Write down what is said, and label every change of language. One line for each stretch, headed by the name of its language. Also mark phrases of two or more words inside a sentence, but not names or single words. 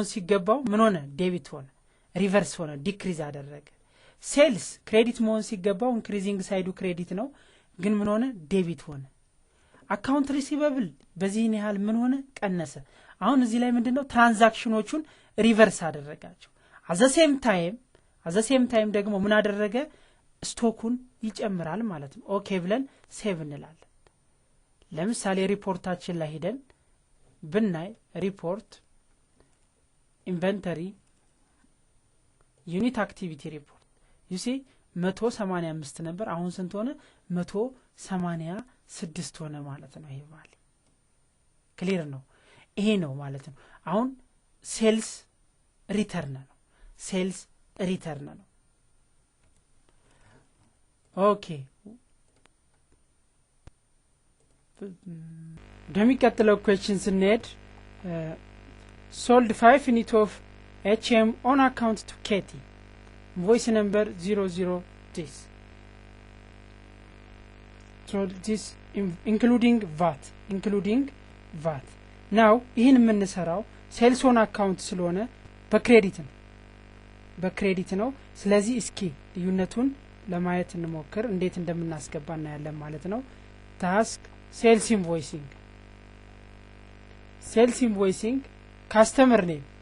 Amharic: ሲገባው ምን ሆነ ዴቢት ሆነ ሪቨርስ ሆነ ዲክሪዝ አደረገ
English: sales credit
Amharic: መሆን ሲገባው
English: increasing side credit
Amharic: ነው ግን ምን ሆነ ዴቢት ሆነ
English: account receivable
Amharic: በዚህን ያህል ምን ሆነ ቀነሰ አሁን እዚህ ላይ ምንድነው ትራንዛክሽኖቹን ሪቨርስ አደረጋቸው
English: at the same time
Amharic: ደግሞ ምን አደረገ ስቶኩን ይጨምራል ማለት ነው ኦኬ ብለን ሴቭ እንላለን ለምሳሌ ሪፖርታችን ላይ ሄደን ብናይ
English: report inventory unit activity report you see
Amharic: 185 ነበር አሁን ስንት ሆነ 186 ሆነ ማለት ነው ይሄ ቫልዩ ክሊር ነው ይሄ ነው ማለት ነው አሁን
English: sales return
Amharic: ነው ኦኬ ደሚቀጥለው questions እንሄድ
English: sold 5 unit of HM on account to Katie voice number 00 this so this including VAT now
Amharic: ይሄን የምንሰራው
English: sales on account
Amharic: ስለሆነ በክሬዲት ነው ስለዚህ እስኪ ልዩነቱን ለማየት እንሞክር እንዴት እንደምናስገባና ያለን ማለት ነው
English: task sales invoicing customer name